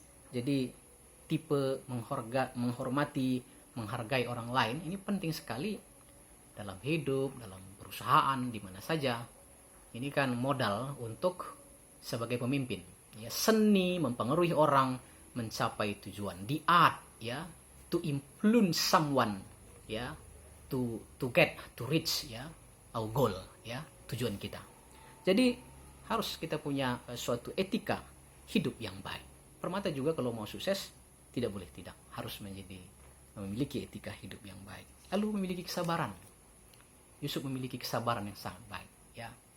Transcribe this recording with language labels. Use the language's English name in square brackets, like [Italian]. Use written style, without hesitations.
[Indonesian] Jadi tipe menghormati, menghargai orang lain ini penting sekali dalam hidup, dalam perusahaan, di mana saja. Ini kan modal untuk sebagai pemimpin, ya, seni mempengaruhi orang mencapai tujuan. [English] The art, ya, to influence someone, ya, to reach, ya, our goal, ya, [Indonesian] tujuan kita. Jadi harus kita punya suatu etika hidup yang baik. Permata juga kalau mau sukses tidak boleh tidak, harus memiliki etika hidup yang baik. Lalu memiliki kesabaran. Yusuf memiliki kesabaran yang sangat baik, ya.